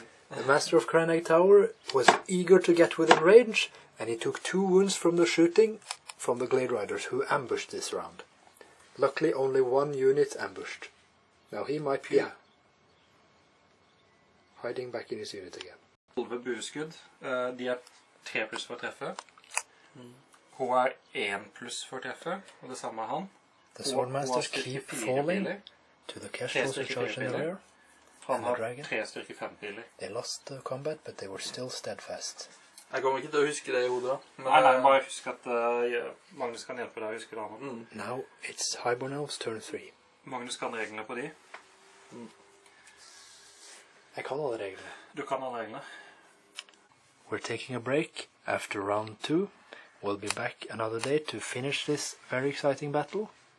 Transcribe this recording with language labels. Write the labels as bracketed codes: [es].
[en] The Master of Cranag Tower was eager to get within range, and he took 2 wounds from the shooting from the Glade Riders, who ambushed this round. Luckily only 1 unit ambushed. Now he might be hiding back in his unit again. [no] 11 bueskudd. De 3+ for å treffe. Hun 1+ for å treffe, og det samme han. [en] The Swordmasters keep falling to the Kestrels who charge in the rear. [no] Han har 3 styrke 5 piler. [en] They lost the combat, but they were still steadfast. [no] Jeg kommer ikke til å huske det i hodet. Nei, bare husk at Magnus kan hjelpe deg å huske det annet. [en] Now it's highborne elves turn 3. [no] Magnus kan reglene på de. Jeg kan alle reglene. Du kan alle reglene. [en] We're taking a break after round 2. We'll be back another day to finish this very exciting battle.